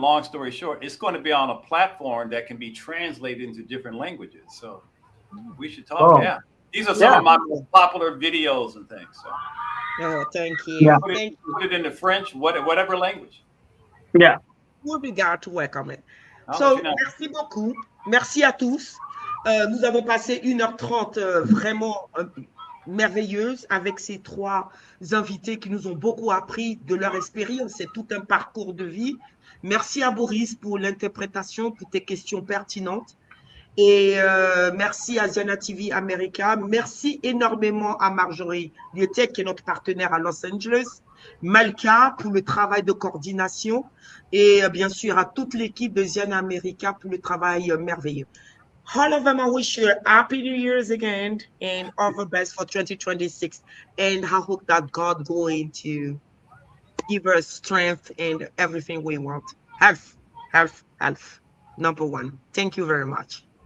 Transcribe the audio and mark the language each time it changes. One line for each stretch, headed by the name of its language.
English: Long story short, it's going to be on a platform that can be translated into different languages. So we should talk. Oh. Yeah, these are some of my most popular videos and things. So Oh, thank you. Yeah. put Thank you. it into French, whatever language. Yeah. We'll be glad to welcome it. I'll So, let you know.
French: merci beaucoup. Merci à tous. Nous avons passé 1h30 vraiment merveilleuse avec ces 3 invités qui nous ont beaucoup appris de leur expérience. C'est tout un parcours de vie. Merci à Boris pour l'interprétation, pour tes questions pertinentes. Et merci à ZIANA TV America. Merci énormément à Marjorie Lieutek, qui est notre partenaire à Los Angeles. Malka pour le travail de coordination. Et bien sûr à toute l'équipe de ZIANA America pour le travail merveilleux.
English: All of them, I wish you a happy New Year's again and all the best for 2026. And I hope that God going to give us strength and everything we want. Health. Number 1. Thank you very much.